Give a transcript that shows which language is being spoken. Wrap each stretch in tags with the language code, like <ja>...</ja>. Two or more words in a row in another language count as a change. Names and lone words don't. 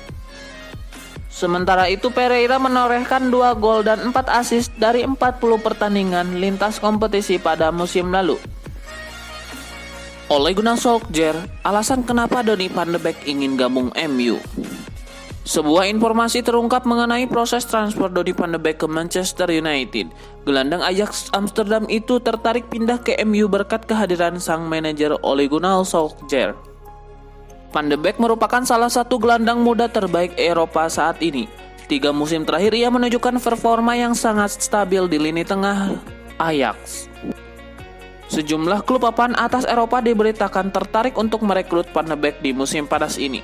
<id>Sementara itu Pereira menorehkan 2 gol dan 4 assist dari 40 pertandingan lintas kompetisi pada musim lalu. Ole Gunnar Solskjaer, alasan kenapa Donny van de Beek ingin gabung MU. Sebuah informasi terungkap mengenai proses transfer Donny van de Beek ke Manchester United. Gelandang Ajax Amsterdam itu tertarik pindah ke MU berkat kehadiran sang manajer Ole Gunnar Solskjaer. Van de Beek merupakan salah satu gelandang muda terbaik Eropa saat ini. 3 musim terakhir ia menunjukkan performa yang sangat stabil di lini tengah Ajax. Sejumlah klub papan atas Eropa diberitakan tertarik untuk merekrut Van de Beek di musim panas ini.</id>